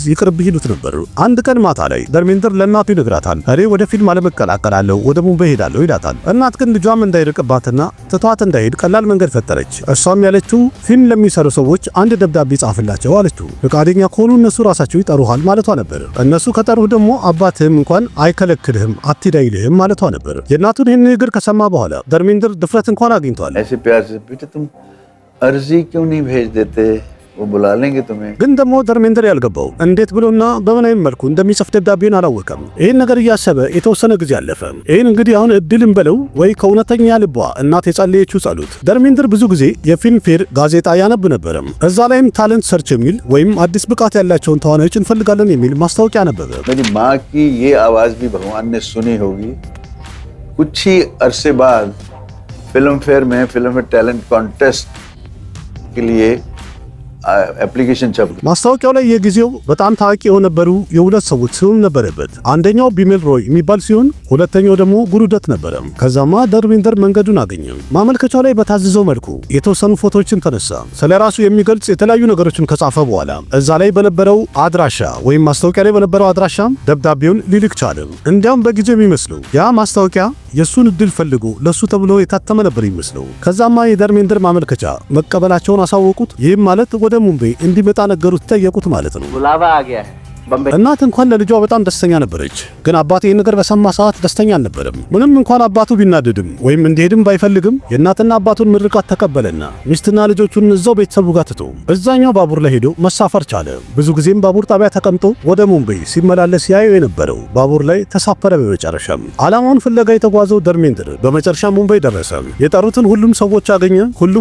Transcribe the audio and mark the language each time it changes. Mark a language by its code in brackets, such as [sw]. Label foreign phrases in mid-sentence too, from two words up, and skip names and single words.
[am] ይቅርብህ ይሉት ነበር። አንድ ቀን ማታ ላይ ደርሜንድር ለእናቱ ይነግራታል። እኔ ወደ ፊልም ዓለም እቀላቀላለሁ፣ ወደ ሙምባይ ሄዳለሁ ይላታል። እናት ግን ልጇም እንዳይርቅባትና ትቷት እንዳይሄድ ቀላል መንገድ ፈጠረች። እሷም ያለችው ፊልም ለሚሰሩ ሰዎች አንድ ደብዳቤ ጻፍላቸው አለችው። ፈቃደኛ ከሆኑ እነሱ ራሳቸው ይጠሩሃል ማለቷ ነበር። እነሱ ከጠሩህ ደግሞ አባትህም እንኳን አይከለክልህም አትሂድ አይልህም ማለቷ ነበር። የእናቱን ይህን ንግግር ከሰማ በኋላ ደርሜንድር ድፍረት እንኳን አግኝቷል። [hi] ऐसे प्यार से बेटे तुम अर्जी क्यों नहीं भेज देते वो बुला लेंगे तुम्हें [am] ግን ደግሞ ደርሜንድር ያልገባው እንዴት ብሎና በምን አይነት መልኩ እንደሚጽፍ ደብዳቤውን አላወቀም። ይህን ነገር እያሰበ የተወሰነ ጊዜ አለፈ። ይህን እንግዲህ አሁን እድልም በለው ወይ ከእውነተኛ ልቧ እናት የጸለየችው ጸሎት። ደርሜንድር ብዙ ጊዜ የፊልም ፌር ጋዜጣ ያነብ ነበረ። እዛ ላይም [en] talent search [am] የሚል ወይም አዲስ ብቃት ያላቸውን ተዋናዮች እንፈልጋለን የሚል ማስታወቂያ ነበረ። [hi] मेरी माँ की ये आवाज भी भगवान ने सुनी होगी। कुछ ही अरसे बाद फिल्म फेयर [en] talent contest [hi] के लिए एप्लीकेशन छप [am] ማስታወቂያው ላይ የጊዜው በጣም ታዋቂ የነበሩ የሁለት ሰዎች ስም ነበረበት። አንደኛው ቢሜል ሮይ የሚባል ሲሆን ሁለተኛው ደግሞ ጉሩደት ነበረ። ከዛማ ደርሜንደር መንገዱን አገኘ። ማመልከቻው ላይ በታዘዘው መልኩ የተወሰኑ ፎቶዎችን ተነሳ። ስለራሱ የሚገልጽ የተለያዩ ነገሮችን ከጻፈ በኋላ እዛ ላይ በነበረው አድራሻ ወይም ማስታወቂያ ላይ በነበረው አድራሻ ደብዳቤውን ሊልክ ቻለ። እንዲያውም በጊዜው የሚመስለው ያ ማስታወቂያ የሱን እድል ፈልጎ ለሱ ተብሎ የታተመ ነበር ይመስለው። ከዛማ የደርሜንደር ማመልከቻ መቀበላቸውን አሳወቁት። ይህም ማለት ወደ ሙምባይ እንዲመጣ ነገሩት፣ ጠየቁት ማለት ነው። बुलावा आ गया है बम्बई। እናት እንኳን ለልጇ በጣም ደስተኛ ነበረች። ግን አባቱ ይህን ነገር በሰማ ሰዓት ደስተኛ አልነበረም። ምንም እንኳን አባቱ ቢናደድም ወይም እንዲሄድም ባይፈልግም የእናትና አባቱን ምርቃት ተቀበለና ሚስትና ልጆቹን እዛው ቤተሰቡ ጋር ትቶ እዛኛው ባቡር ላይ ሄዶ መሳፈር ቻለ። ብዙ ጊዜም ባቡር ጣቢያ ተቀምጦ ወደ ሙምባይ ሲመላለስ ያየው የነበረው ባቡር ላይ ተሳፈረ። በመጨረሻም ዓላማውን ፍለጋ የተጓዘው ደርሜንደር በመጨረሻ ሙምባይ ደረሰ። የጠሩትን ሁሉም ሰዎች አገኘ። ሁሉም